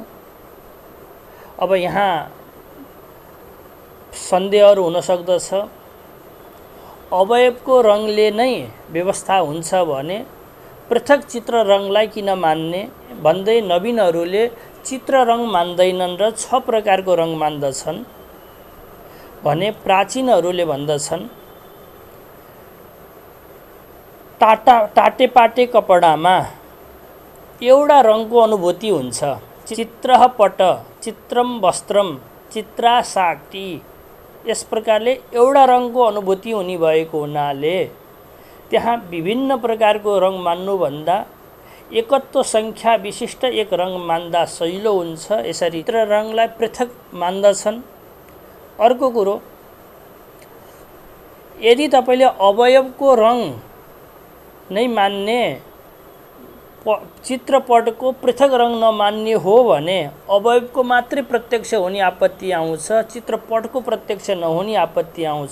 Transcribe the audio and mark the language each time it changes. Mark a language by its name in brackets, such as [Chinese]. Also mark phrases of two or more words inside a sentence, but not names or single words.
[Nepali] अब यहाँ सन्देहहरू हुन सक्दछ, अवयवको रङले नै व्यवस्था हुन्छ भने पृथक चित्र रङलाई किन मान्ने भन्दै नवीनहरूले चित्र रङ मान्दैनन् र 6 प्रकारको रङ मान्दछन् भने प्राचीनहरूले भन्दछन् टाटेपाटे कपडामा एउटा रङको अनुभूति हुन्छ। [Sanskrit] चित्रः पट, चित्रम वस्त्रम, चित्रा साटी। [Nepali] यस प्रकारले एउटा रङको अनुभूति हुने भएको हुनाले त्यहाँ विभिन्न प्रकारको रङ मान्नुभन्दा एकत्व सङ्ख्या विशिष्ट एक रङ मान्दा सजिलो हुन्छ। यसरी चित्र रङलाई पृथक मान्दछन्। अर्को कुरो, यदि तपाईले अवयवको रङ नै मान्ने, चित्रपटको पृथक रङ नमान्ने हो भने अवयवको मात्रै प्रत्यक्ष हुने आपत्ति आउँछ, चित्रपटको प्रत्यक्ष नहुने आपत्ति आउँछ।